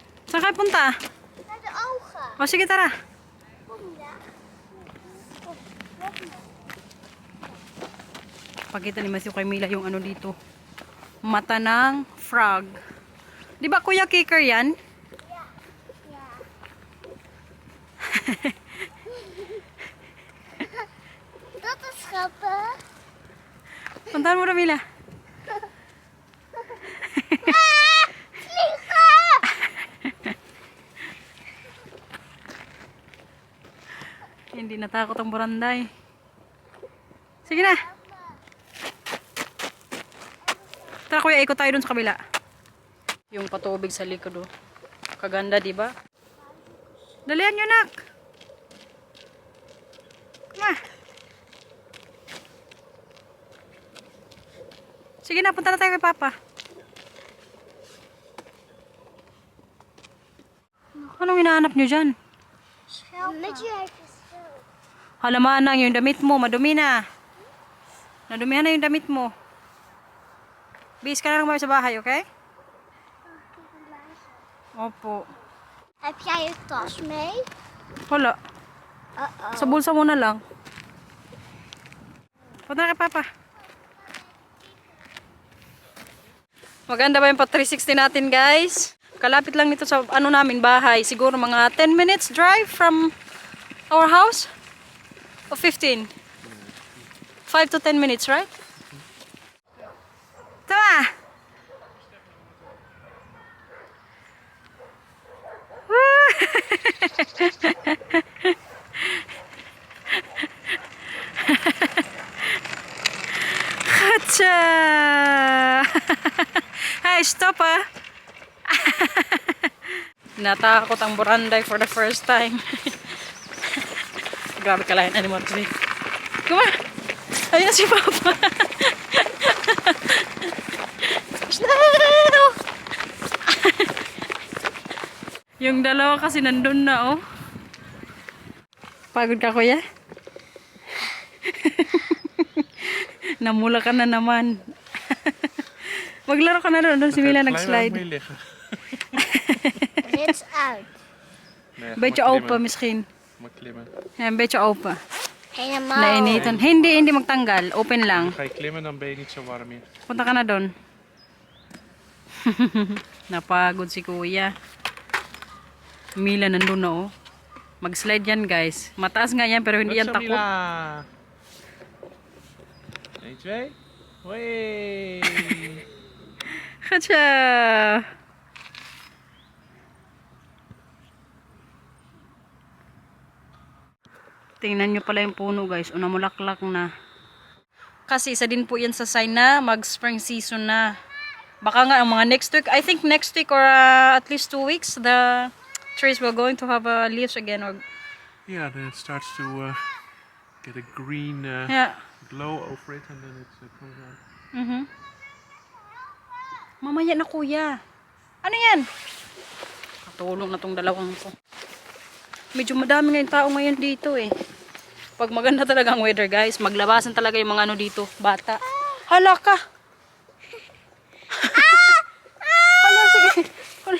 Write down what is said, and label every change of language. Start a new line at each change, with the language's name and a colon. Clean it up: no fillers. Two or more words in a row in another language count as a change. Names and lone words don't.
Filipino: Saan kayo punta?
Dutch: Naar de ogen.
Filipino: O sige, tara.
Dutch: Kom je? Kom, loop maar.
Filipino: Pakita ni Matthew kay Mila yung ano dito. Mata ng frog. Di ba Kuya Kicker yan?
Dutch: Ja. Ja. Dat is grappig.
Filipino: Puntahan mo na, Mila.
Dutch: Vliegen!
Filipino: Hindi natakot ang buranday. Sige na. Tara kuya, ikot tayo dun sa kabila. Yung patubig sa likod, oh. Kaganda, di ba? Dalihan nyo, nak. Ma. Sige na, punta na tayo kay Papa. Anong hinahanap nyo dyan?
Dutch: Met je even zo.
Filipino: Halamaan na yung damit mo, madumi na. Nadumihan na yung damit mo. Bis ka na lang muna sa bahay, okay? Opo.
Dutch: Heb jij je tas mee?
Filipino: Wala. Uh-oh. Sa bulsa mo na lang. Punta na kay Papa. Maganda ba yung pa 360 natin, guys? Kalapit lang nito sa ano namin, bahay. Siguro mga
English: 10 minutes drive from our house. O 15. 5 to 10 minutes, right?
Filipino: Tama! Hacha!
English: Hey, stop ah!
Filipino: Natakot ang buranday
English: for the first time.
Filipino: Grabe ka lang
English: animal today.
Filipino: Kuma! Ayun na si Papa. No! Yung dalawa kasi nandun na, oh. Pagod ka, kuya? Namula ka na naman. Maglaro ka na doon. Doon si Mila nag-slide.
Dutch: Rits uit. Beetje open misschien. Maar klimmen. Ja, een beetje open. Helemaal.
Filipino: Nainitan. Hindi magtanggal. Open lang.
Dutch: Ga je klimmen, dan ben je niet zo warm meer.
Filipino: Punta ka na doon. Napagod si kuya. Mila nandun na, oh. Mag-slide yan, guys. Mataas nga yan, pero hindi yan takot. 1, 2. Hoi! Katsa! Tingnan nyo pala yung puno, guys. Namulaklak na. Kasi isa din po yan sa sign na mag-
English: spring season
Filipino: na. Baka nga ang mga
English: next week, I think next week or at least 2 weeks, the trees will going to have leaves again. Or, Yeah, then it starts to get a green yeah. glow over it and then it comes out.
Filipino: Mamaya na, kuya. Ano yan? Katulong na tong dalawang to. Medyo madami ngayong tao ngayon dito eh. Pag maganda talaga ang weather, guys, maglabasan talaga yung mga ano dito, bata. Hala ka! Hala, sige. Hala.